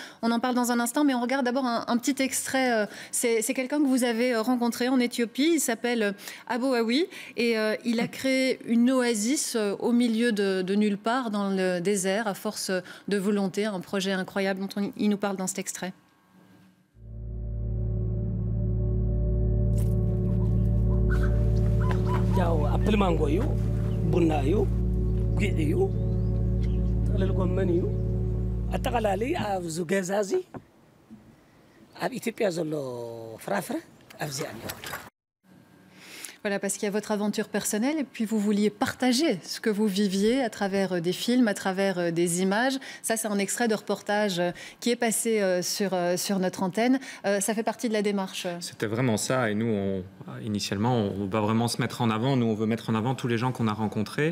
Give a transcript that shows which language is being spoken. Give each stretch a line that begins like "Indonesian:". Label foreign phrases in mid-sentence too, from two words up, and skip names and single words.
French: On en parle dans un instant, mais on regarde d'abord un petit extrait. C'est quelqu'un que vous avez rencontré en Éthiopie, il s'appelle Abo Awi, et il a créé une oasis au milieu de nulle part, dans le désert, à force de volonté, un projet incroyable dont il nous parle dans cet extrait.
Tigrinya: ያው አፕል ማንጎ እዩ ቡና እዩ ጉዕ እዩ ጥቅልል ጎመን እዩ አጠቃላሊ ኣብዚ ገዛ እዚ ኣብ ኢትዮጵያ ዘሎ ፍራፍረ ኣብዚ ኣሎ።
French: Voilà, parce qu'il y a votre aventure personnelle et puis vous vouliez partager ce que vous viviez à travers des films, à travers des images. Ça, c'est un extrait de reportage qui est passé sur notre antenne. Ça fait partie de la démarche. C'était vraiment ça. Et nous, initialement, on va vraiment se mettre en avant. Nous, on veut mettre en avant tous les gens qu'on a rencontrés.